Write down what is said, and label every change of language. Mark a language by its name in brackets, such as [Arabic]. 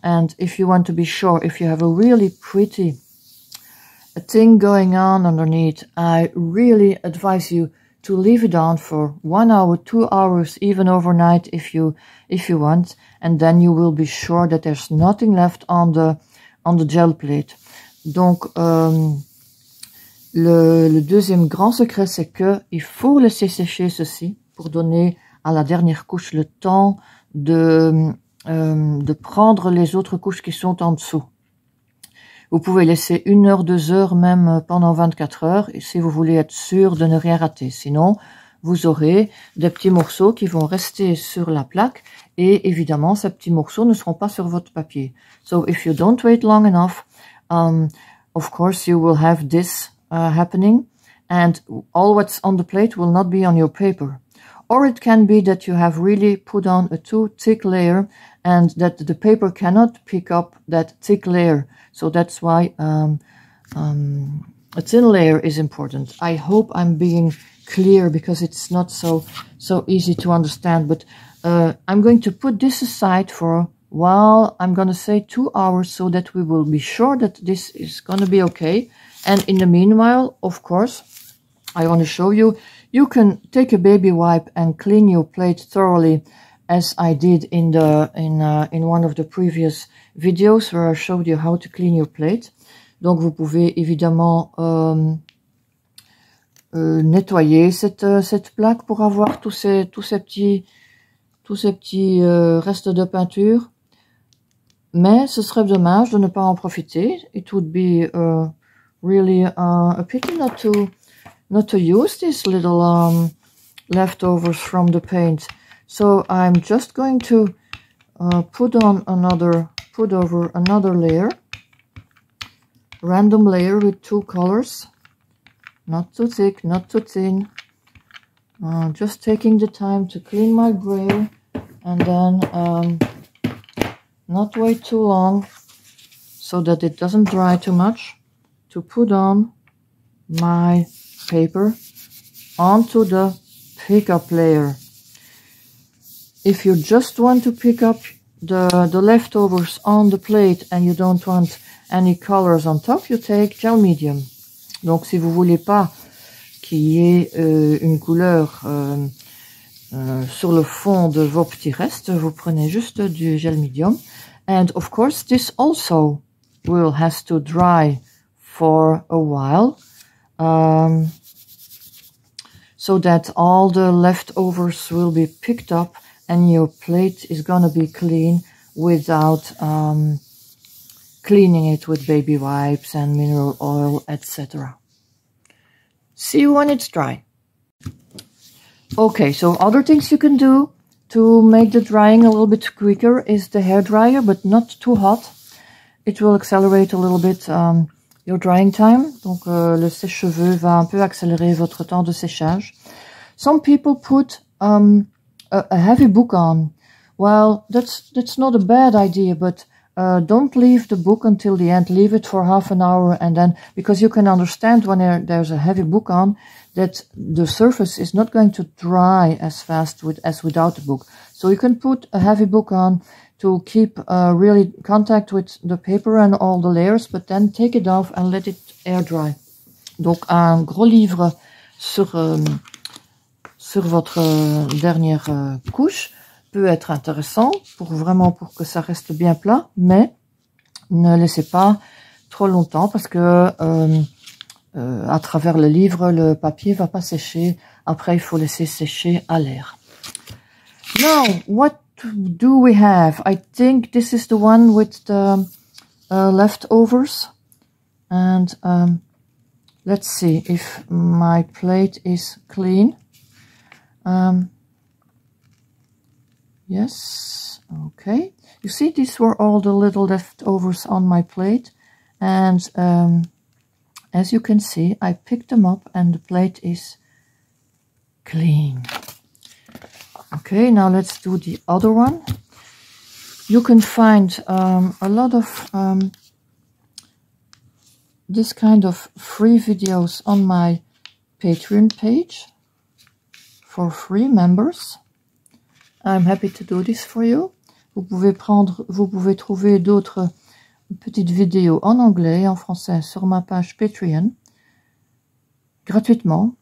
[English] And if you want to be sure, if you have a really pretty thing going on underneath, I really advise you to leave it on for 1 hour, 2 hours, even overnight if you want, and then you will be sure that there's nothing left on the gel plate. [French] Donc le deuxième grand secret, c'est que il faut laisser sécher ceci pour donner à la dernière couche le temps de prendre les autres couches qui sont en dessous. Vous pouvez laisser 1 heure, 2 heures, même pendant 24 heures, si vous voulez être sûr de ne rien rater. Sinon, vous aurez des petits morceaux qui vont rester sur la plaque, et évidemment, ces petits morceaux ne seront pas sur votre papier. [English] So, if you don't wait long enough, of course, you will have this happening, and all what's on the plate will not be on your paper. Or it can be that you have really put on a too thick layer, and that the paper cannot pick up that thick layer. So that's why a thin layer is important. I hope I'm being clear, because it's not so easy to understand. But I'm going to put this aside for, well, I'm going to say 2 hours, so that we will be sure that this is going to be okay. And in the meanwhile, of course, I want to show you, you can take a baby wipe and clean your plate thoroughly, as I did in one of the previous videos where I showed you how to clean your plate. [French] Donc vous pouvez évidemment nettoyer cette plaque pour avoir tous ces petits restes de peinture. Mais ce serait dommage de ne pas en profiter. [English] It would be really a pity not to use these little leftovers from the paint. So I'm just going to put over another layer, random layer with 2 colors, not too thick, not too thin. Just taking the time to clean my brayer, and then not wait too long so that it doesn't dry too much, to put on my paper. onto the pickup layer. If you just want to pick up the leftovers on the plate and you don't want any colors on top, you take gel medium. [French] Donc si vous voulez pas qu'il y ait une couleur sur le fond de vos petits restes, vous prenez juste du gel medium. [English] And of course this also will has to dry for a while, so that all the leftovers will be picked up and your plate is gonna be clean without cleaning it with baby wipes and mineral oil, etc. See you when it's dry. Okay, so other things you can do to make the drying a little bit quicker is the hair dryer, but not too hot. It will accelerate a little bit your drying time. [French] Donc le sèche-cheveux va un peu accélérer votre temps de séchage. [English] Some people put a heavy book on. Well, that's not a bad idea, but don't leave the book until the end. Leave it for half an hour, and then, because you can understand when there's a heavy book on, that the surface is not going to dry as fast as without the book. So you can put a heavy book on to keep really contact with the paper and all the layers, but then take it off and let it air dry. [French] Donc un gros livre sur votre dernière couche peut être intéressant pour que ça reste bien plat, mais ne laissez pas trop longtemps parce que à travers le livre, le papier va pas sécher. Après, il faut laisser sécher à l'air. [English] Now, what do we have? I think this is the one with the leftovers. And let's see if my plate is clean. Yes, okay. You see, these were all the little leftovers on my plate. And as you can see, I picked them up and the plate is clean. Okay, now let's do the other one. You can find a lot of this kind of free videos on my Patreon page for free members. I'm happy to do this for you. [French] Vous pouvez trouver d'autres petites vidéos en anglais et en français sur ma page Patreon gratuitement.